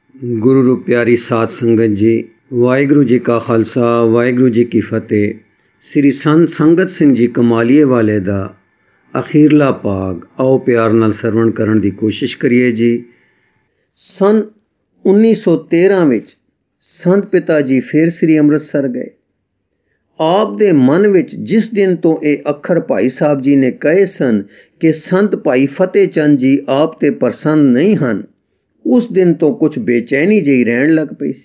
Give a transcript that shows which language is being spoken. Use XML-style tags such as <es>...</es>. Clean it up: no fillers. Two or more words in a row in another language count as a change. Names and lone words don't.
<pa>ਗੁਰੂ ਰੂ ਪਿਆਰੀ ਸਾਧ ਸੰਗਤ ਜੀ, ਵਾਹਿਗੁਰੂ ਜੀ ਕਾ ਖ਼ਾਲਸਾ ਵਾਹਿਗੁਰੂ ਜੀ ਕੀ ਫ਼ਤਿਹ। ਸ੍ਰੀ ਸੰਤ ਸੰਗਤ ਸਿੰਘ ਜੀ ਕਮਾਲੀਏ ਵਾਲੇ ਦਾ ਅਖ਼ੀਰਲਾ ਭਾਗ ਆਓ ਪਿਆਰ ਨਾਲ ਸਰਵਣ ਕਰਨ ਦੀ ਕੋਸ਼ਿਸ਼ ਕਰੀਏ ਜੀ। ਸੰਨ 1913 ਵਿਚ ਸੰਤ ਪਿਤਾ ਜੀ ਫਿਰ ਸ੍ਰੀ ਅੰਮ੍ਰਿਤਸਰ ਗਏ। ਆਪ ਦੇ ਮਨ ਵਿਚ ਜਿਸ ਦਿਨ ਤੋਂ ਇਹ ਅੱਖਰ ਭਾਈ ਸਾਹਿਬ ਜੀ ਨੇ ਕਹੇ ਸਨ ਕਿ ਸੰਤ ਭਾਈ ਫ਼ਤਿਹ ਚੰਦ ਜੀ ਆਪ ਤੇ ਪ੍ਰਸੰਨ ਨਹੀਂ ਹਨ, ਉਸ ਦਿਨ ਤੋਂ ਕੁਝ ਬੇਚੈਨੀ ਜੀ ਰਹਿਣ ਲੱਗ ਪਈ ਸੀ।</pa>